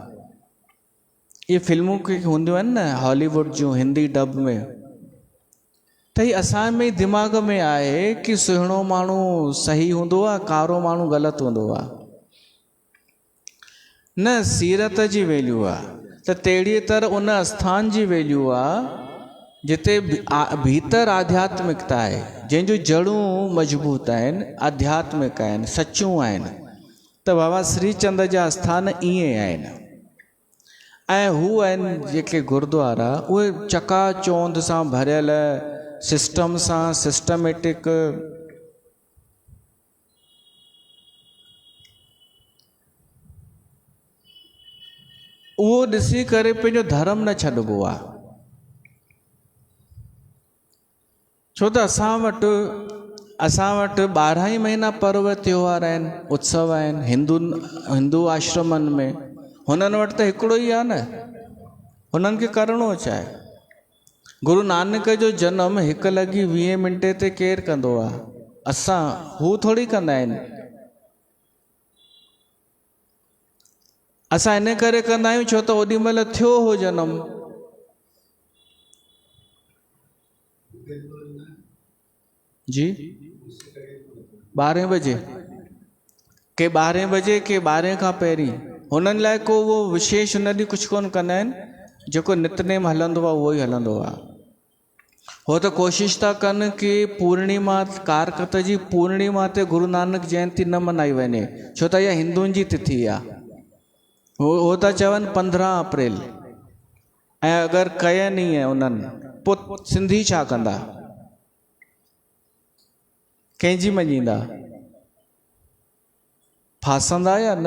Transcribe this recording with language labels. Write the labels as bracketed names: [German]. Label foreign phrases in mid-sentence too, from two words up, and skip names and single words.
[Sindhi] इहे फिल्मूं हूंदियूं आहिनि न हॉलीवुड जूं, हिंदी डब में, त ही असां में दिमाग़ में आहे कि सुहिणो माण्हू सही हूंदो आहे, कारो माण्हू ग़लति हूंदो आहे। न, सीरत जी वैल्यू आहे। त तहिड़ी तरह उन आस्थान जी वैल्यू आहे जिते भीतर आध्यात्मिकता है, जंहिंजूं जड़ूं मजबूत आहिनि, आध्यात्मिक आहिनि, सचूं आहिनि, त बाबा श्रीचंद जा आस्थान ईअं आहिनि। ऐं हू आहिनि जेके गुरुद्वारा, उहे चकाचौंध सां भरियल, सिस्टम सां, सिस्टमेटिक। उहो ॾिसी करे पंहिंजो धर्म न छॾिबो आहे। छो त असां वटि 12 ई महीना पर्व त्योहार आहिनि, उत्सव आहिनि हिंदू आश्रमनि में। हुननि वटि त हिकिड़ो ई आहे न, हुननि खे करिणो छा आहे? गुरु नानक जो जनम 1:20 ते केरु कंदो आहे? हू थोरी कंदा आहिनि। असां इन करे कंदा आहियूं छो त ओॾी महिल थियो हो जनम। जी 12 बजे के 12 बजे के 12 खां पहिरीं, हुननि लाइ को उहो विशेष हुन ॾींहुं कुझु कोन कंदा आहिनि। जेको नितनेम हलंदो आहे उहो ई हलंदो आहे। हो त कोशिशि था कनि कि पूर्णिमा, कारकत जी पूर्णिमा ते गुरु नानक जयंती न मल्हाई वञे, छो त इहा हिंदुनि जी तिथि आहे। हो था चवनि 15 अप्रैल। ऐं अगरि कयनि ई उन्हनि, पोइ सिंधी छा कंदा? कंहिंजी मञींदा? फासंदा या न?